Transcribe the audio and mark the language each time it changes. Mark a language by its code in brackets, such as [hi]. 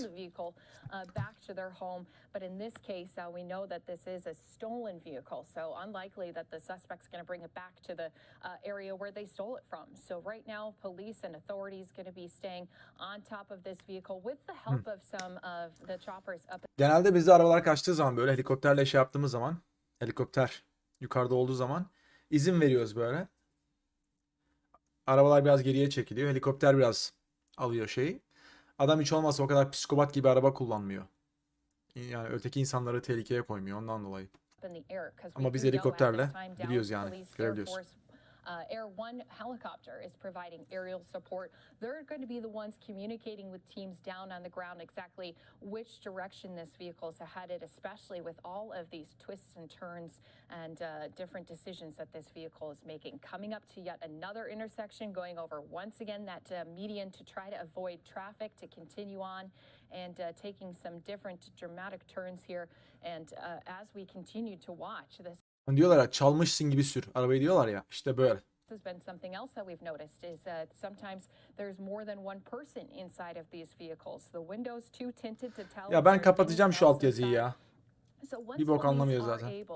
[en] the vehicle back to their home. But in this case, we know that this is a stolen vehicle, so unlikely that the suspect's going to bring it back to the area where they stole it from. So right now, police and authorities going to be staying on top of this vehicle with the help of some of the choppers up. [tr] Genelde bizde arabalar kaçtığı zaman, böyle helikopterle şey yaptığımız zaman, helikopter yukarıda olduğu zaman izin veriyoruz böyle. Arabalar biraz geriye çekiliyor. Helikopter biraz alıyor şeyi. Adam hiç olmazsa o kadar psikopat gibi araba kullanmıyor. Yani öteki insanları tehlikeye koymuyor ondan dolayı. Ama biz helikopterle gidiyoruz yani. Görebiliyoruz. [en] Air One helicopter is providing aerial support. They're going to be the ones communicating with teams down on the ground exactly which direction this vehicle is headed, especially with all of these twists and turns and different decisions that this vehicle is making. Coming up to yet another intersection, going over once again that median to try to avoid traffic, to continue on and taking some different dramatic turns here. And as we continue to watch this, [tr] Diyorlar ya, çalmışsın gibi sür arabayı diyorlar ya, işte böyle. [en] has been something else that we've noticed is that sometimes there's more than one person inside of these vehicles. The windows too tinted to tell. [tr] Ya ben kapatacağım şu altyazıyı ya. Bir bok anlamıyor zaten.